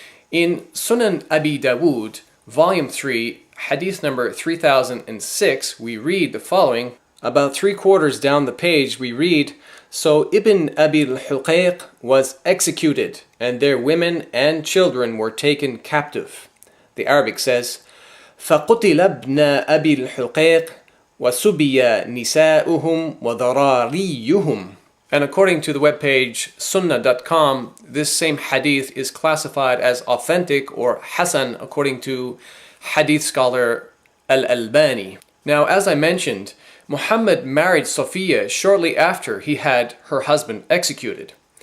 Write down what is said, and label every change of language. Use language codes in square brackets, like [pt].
[en] In Sunan Abu Dawud, volume 3, hadith number 3006, we read the following. About 3/4 down the page, we read, "So Ibn Abi al-Huqayq was executed, and their women and children were taken captive." The Arabic says, [ar] فَقُتِلَ ابْنَ أَبِي الْحُقَيْقِ وَسُبِيَ نِسَاؤُهُمْ وَذَرَارِيُّهُمْ. [en] And according to the webpage sunnah.com, this same hadith is classified as authentic or hasan according to hadith scholar Al-Albani. Now, as I mentioned, Muhammad married Safiya shortly after he had her husband executed.